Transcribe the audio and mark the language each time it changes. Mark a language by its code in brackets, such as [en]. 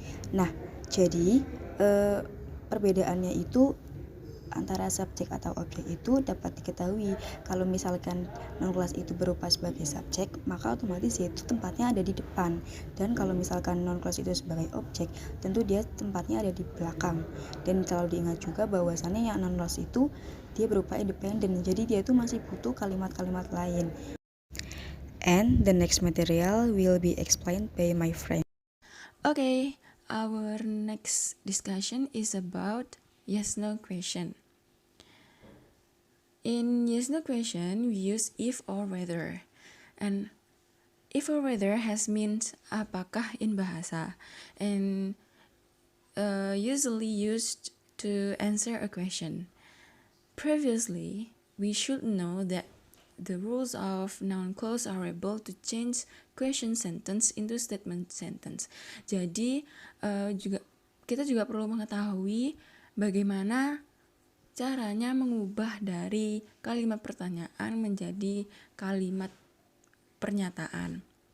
[id] Nah, jadi perbedaannya itu antara subjek atau objek itu dapat diketahui kalau misalkan noun class itu berupa sebagai subjek, maka otomatis yaitu tempatnya ada di depan, dan kalau misalkan noun class itu sebagai objek, tentu dia tempatnya ada di belakang. Dan kalau diingat juga bahwasannya yang noun class itu dia berupa independen, jadi dia itu masih butuh kalimat-kalimat lain. [en] And the next material will be explained by my friend. Okay, our next discussion is about yes/no question. In yes/no question, we use if or whether. And if or whether has means apakah in bahasa, and usually used to answer a question. Previously, we should know that the rules of noun clause are able to change question sentence into statement sentence. [id] Jadi kita juga perlu mengetahui bagaimana caranya mengubah dari kalimat pertanyaan menjadi kalimat pernyataan.